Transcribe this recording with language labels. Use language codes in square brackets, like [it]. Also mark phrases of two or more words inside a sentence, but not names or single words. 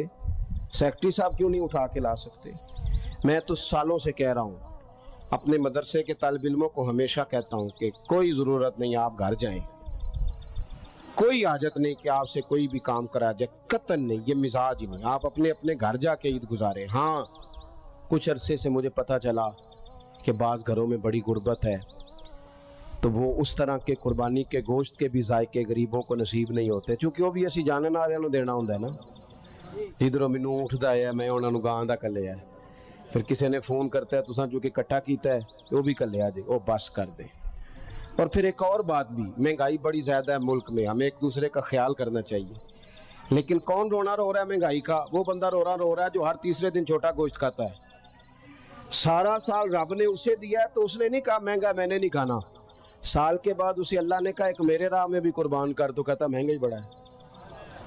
[ur] سیکٹری صاحب کیوں نہیں اٹھا کے لا سکتے؟ میں تو سالوں سے کہہ رہا ہوں، اپنے مدرسے کے طالب علموں کو ہمیشہ کہتا ہوں کہ کوئی ضرورت نہیں آپ گھر جائیں، کوئی حاجت نہیں کہ آپ سے کوئی بھی کام کرا جائے، قطعاً نہیں، یہ مزاج ہی نہیں، آپ اپنے اپنے گھر جا کے عید گزاریں۔ ہاں کچھ عرصے سے مجھے پتہ چلا کہ بعض گھروں میں بڑی غربت ہے، تو وہ اس طرح کے قربانی کے گوشت کے بھی ذائقے غریبوں کو نصیب نہیں ہوتے، چونکہ وہ بھی [pa] اسی جانن والوں نوں دینا ہوندا ہے نا، جدھروں مینوں اٹھدا ہے میں انہاں نوں گاں دا کلیا ہے، [ur] پھر کسی نے فون کرتا ہے [pa] تساں جو کہ اکٹھا کیتا ہے [ur] تو وہ بھی کلیا جے، وہ بس کر دے۔ اور پھر ایک اور بات بھی، مہنگائی بڑی زیادہ ہے ملک میں، ہمیں ایک دوسرے کا خیال کرنا چاہیے، لیکن کون رونا رو رہا ہے مہنگائی کا؟ وہ بندہ رو رہا ہے جو ہر تیسرے دن چھوٹا گوشت کھاتا ہے۔ سارا سال رب نے اسے دیا ہے تو اس نے نہیں کہا مہنگا میں نے نہیں کھانا، سال کے بعد اسے اللہ نے کہا ایک میرے راہ میں بھی قربان کر، تو کہتا مہنگا ہی بڑا ہے۔